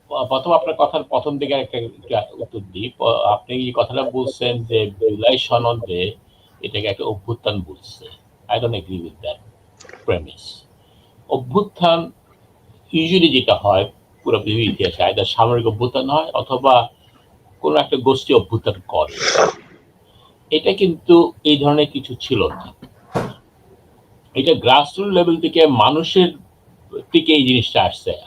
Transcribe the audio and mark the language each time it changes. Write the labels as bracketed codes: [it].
[bn] প্রথম আপনার কথার প্রথম দিকে একটা উত্তর দিই। আপনি এই কথাটা বলছেন যে জুলাই সনদে এটাকে একটা অভ্যুত্থান বলছে। [en] I don't agree with that premise. [bn] অভ্যুত্থান ইউজুয়ালি যেটা হয় পুরো পৃথিবীর ইতিহাসে আইদার সামরিক অভ্যুত্থান হয় অথবা কোন একটা গোষ্ঠী অভ্যুত্থান করে। এটা কিন্তু এই ধরনের কিছু ছিল না। এটা গ্রাসরুট লেভেল থেকে মানুষের থেকে এই জিনিসটা আসছে।